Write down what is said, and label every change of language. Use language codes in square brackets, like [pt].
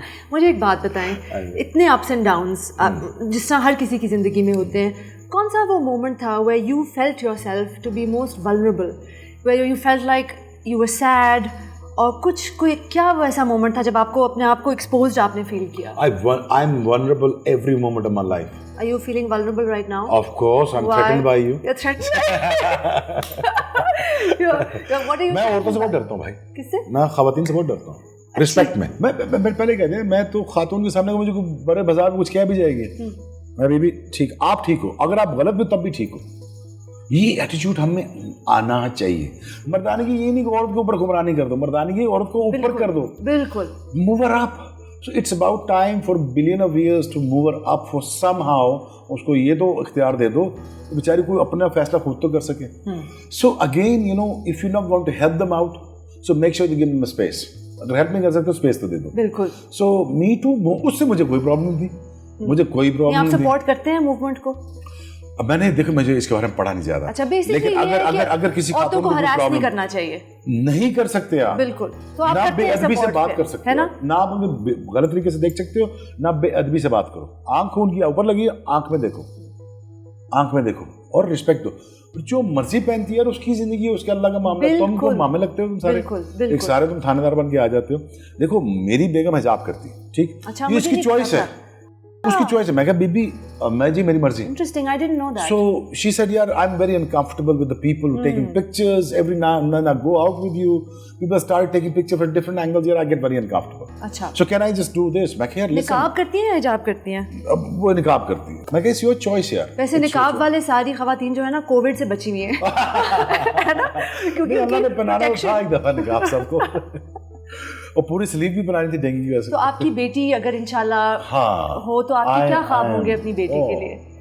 [ur] مجھے ایک بات بتائیں, اتنے اپس اینڈ ڈاؤنس جس طرح ہر کسی کی زندگی میں ہوتے ہیں, کون سا وہ مومنٹ تھا [en] where you felt yourself to be most vulnerable, where you felt like you were sad [ur] اور کچھ کوئی کیا ویسا مومنٹ تھا جب آپ کو اپنے آپ کو ایکسپوزڈ آپ نے فیل کیا؟ [en] I'm vulnerable every moment of my life. Are you feeling vulnerable right now? Of course, I'm threatened by you. You're threatened. What are you? [ur] میں عورتوں سے بہت ڈرتا ہوں بھائی. کس سے؟ میں خواتین سے بہت ڈرتا ہوں. رسپیکٹ میں پہلے کہتے ہیں میں تو خاتون کے سامنے مجھے بڑے بازار میں کچھ کہہ بھی جائے گی میں بھی ٹھیک, آپ ٹھیک ہو, اگر آپ غلط بھی تب بھی ٹھیک ہو. یہ ایٹیچیوڈ ہمیں آنا چاہیے. مردانگی یہ نہیں کہ عورت کے اوپر حکمرانی کر دو, مردانگی عورت کو اوپر کر دو. بالکل. [en] Move her up. So it's about time for billion of years to move her up for somehow [ur] اس کو یہ تو اختیار دے دو بیچاری کوئی اپنا فیصلہ خود تو کر سکے. [en] So again you know if you're not going to help them out so make sure you give them a space. [ur] اگر ہیلپ نہیں کر سکتے اسپیس تو دے دو. بالکل. [en] So me too, [ur] اس سے مجھے کوئی پرابلم تھی, مجھے کوئی پرابلم نہیں. آپ سپورٹ کرتے ہیں موومنٹ کو؟ اب میں نے دیکھو مجھے اس کے بارے میں پڑھا نہیں زیادہ. اچھا بیسیکلی اگر کسی خاتون کو ہراس نہیں کرنا چاہیے. نہیں کر سکتے آپ. بالکل. تو آپ نہ بے ادبی سے بات کر سکتے ہو, نہ آپ انہیں غلط طریقے سے دیکھ سکتے ہو, نہ بے ادبی سے بات کرو. آنکھ ان کی اوپر لگی ہے, آنکھ میں دیکھو, آنکھ میں دیکھو اور رسپیکٹ دو. جو مرضی پہنتی ہے اس کی زندگی ہے, اس کے اللہ کا معاملہ. تم کو معاملے لگتے ہو تم سارے ایک سارے تم تھانے دار بن کے آ جاتے ہو. دیکھو میری بیگم حجاب کرتی ہے, ٹھیک, یہ اس کی چوائس ہے, اس کی چوائس ہے. میں کہا بی بی میں جی میری مرضی. [en] Interesting, I didn't know that. So she said, "Yeah, I'm very uncomfortable with the people taking pictures every now and then. I go out with you. People start taking pictures from different angles. Yeah, I get very uncomfortable. [ur] اچھا. [en] So can I just do this?" [ur] میں کہا listen. نقاب کرتی ہیں یا حجاب کرتی ہیں؟ اب وہ نقاب کرتی ہے. میں کہا [en] it's your choice [ur] یار. ویسے نقاب والے ساری خواتین جو ہے نا کووڈ سے بچی ہوئی ہیں, ہے نا, کیونکہ اللہ نے پہنانا تھا ایک دفعہ نقاب سب کو, اور پوری سلیپ بھی بنانی تھی ڈینگی کی وجہ سے. تو آپ کی بیٹی اگر انشاءاللہ ہو تو آپ کے کیا خواب ہوں گے اپنی بیٹی کے لیے؟